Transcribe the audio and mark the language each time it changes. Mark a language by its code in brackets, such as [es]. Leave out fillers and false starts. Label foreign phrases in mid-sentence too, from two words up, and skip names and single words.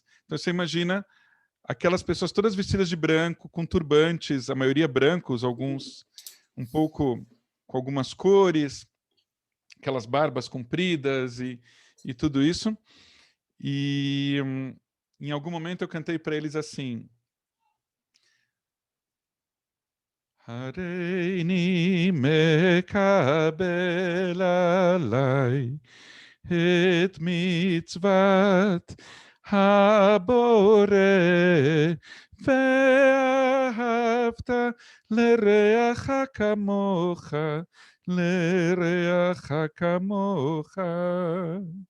[pt] Então você imagina aquelas pessoas todas vestidas de branco, com turbantes, a maioria brancos, alguns um pouco com algumas cores, aquelas barbas compridas e tudo isso. E em algum momento eu cantei para eles assim: [he] הריני מקבל עלי את מצות הבורא ואהבת לרעך כמוך לרעך כמוך